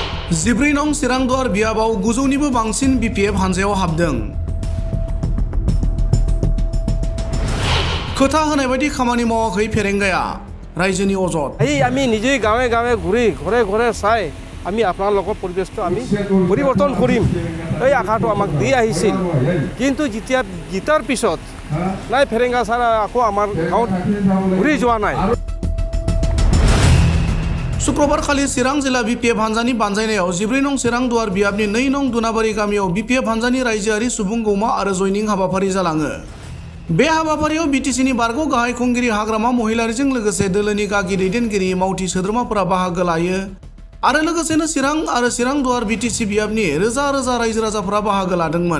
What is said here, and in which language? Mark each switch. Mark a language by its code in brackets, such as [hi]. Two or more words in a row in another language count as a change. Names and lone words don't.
[brx] 14 नं सिरांदुवार बियाबाव 900निबो बांसिन BPF हानजायाव हाबदों। खोथा होनाय बायदि खामानि मावाखै फेरेंगाया रायजोनि अजद। [as] আমি নিজেই গাঁৱে গাঁৱে ঘূৰি ঘৰে ঘৰে চাই আমি আপোনালোকৰ পৰিৱেশটো আমি পৰিৱৰ্তন কৰিম এই আশাটো আমাক দি আহিছিল। কিন্তু যেতিয়া জিতাৰ পিছত নাই ফেৰেংগা ছাৰ আকৌ আমাৰ গাঁৱত ঘূৰি যোৱা নাই। [brx] शुक्रबारखालि चिरां जिल्ला BPF हानजानि बानजायनायाव 14 नं सिरांदुवार बियाबनि 2 नं दुनाबारि गामियाव BPF हानजानि रायजोआरि सुबुं गौमा आरो जयनिं हाबाफारि जालाङो। बे हाबाफारियाव BTCनि बारग' गाहाय खुंगिरि हाग्रामा महिलारिजों लोगोसे दोलोनि गागि दैदेनगिरि मावथि सोद्रोमाफोरा बाहागो लायो आरो लोगोसेनो चिरां आरो सिरांदुवार BTC बियाबनि रोजा रोजा रायजो राजाफोरा बाहागो लादोंमोन।